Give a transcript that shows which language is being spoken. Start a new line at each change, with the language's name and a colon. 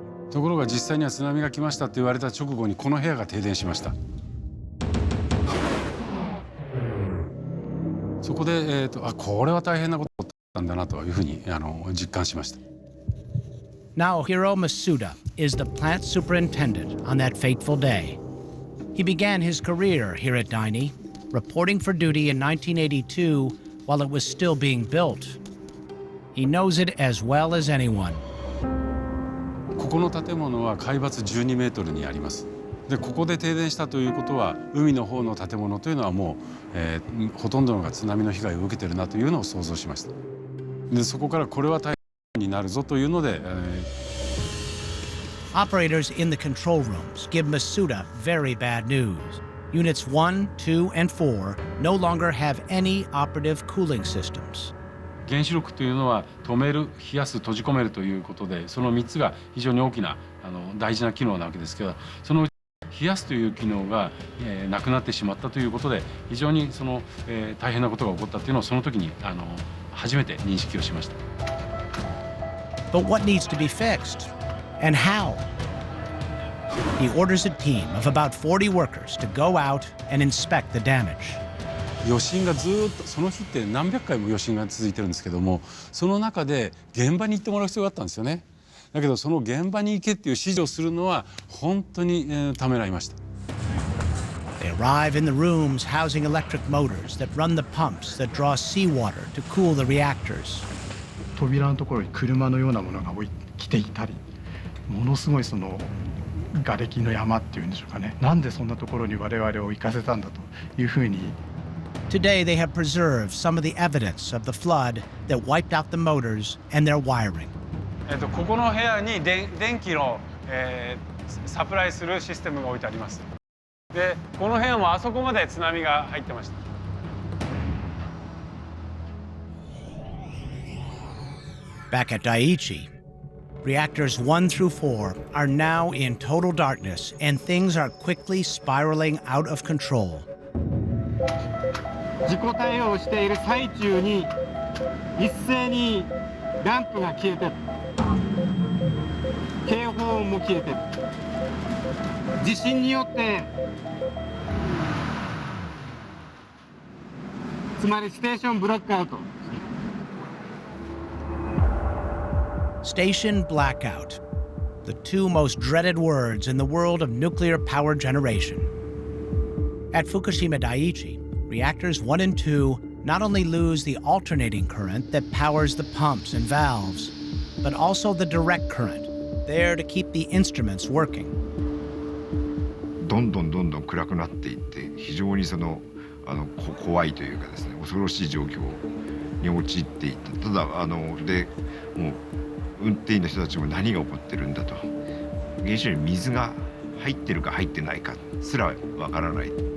Japanese: ところが実際には津波が来ましたって言われた直後にこの部屋が停電しました。そこで、これは大変なことだったんだなというふうに実感しました。
English: Naohiro Masuda is the plant superintendent on that fateful day. He began his career here at Daini, reporting for duty in 1982 while it was still being built. He knows it as well as anyone.
Japanese: ここの建物は海抜12メートルにあります。でここで停電したということは海の方の建物というのはもう、ほとんどのが津波の被害を受けてるなというのを想像しました。でそこからこれは大変になるぞというので、
English: Operators in the control rooms give Masuda very bad news. Units 1, 2, and 4 no longer have any operative cooling systems.
Japanese: 原子力というのは止める、冷やす、閉じ込めるということで、その3つが非常に大きな大事な機能なわけですけど、その冷やすという機能が、なくなってしまったということで、非常に大変なことが起こったというのをその時に初めて認識をしました。
English: But what needs to be fixed? And how? He orders a team of about 40 workers to go out and inspect the damage.
Japanese: 余震がずっとその日って何百回も余震が続いてるんですけども、その中で現場に行ってもらう必要があったんですよね。だけどその現場に行けっていう指示をするのは本当にためらいました。
English: They arrive in the rooms housing electric motors that run the pumps that draw seawater to cool the reactors.
Japanese: 扉のところに車のようなものが来ていたり、ものすごい瓦礫の山っていうんでしょうかね。なんでそんなところに我々を行かせたんだというふうに。
English: Today they have preserved some of the evidence of the flood that wiped out the motors and their wiring.
Japanese: ここの部屋に電気の、サプライするシステムが置いてあります。で、この部屋もあそこまで津波が入ってました。
English: Back at Daiichi, reactors 1 through 4 are now in total darkness and things are quickly spiraling out of control.
Japanese: 事故対応をしている最中に一斉にランプが消えてる、警報音も消えてる、地震によってつまりステーションブラックアウト。
English: Station blackout, the two most dreaded words in the world of nuclear power generation. At Fukushima Daiichi, reactors 1 and 2 not only lose the alternating current that powers the pumps and valves, but also the direct current, there to keep the instruments working.
Japanese: どんどん暗くなっていって非常に怖いというかですね、恐ろしい状況に陥っていった。ただでもう運転員の人たちも何が起こってるんだと、原子炉に水が入ってるか入ってないかすらわからない。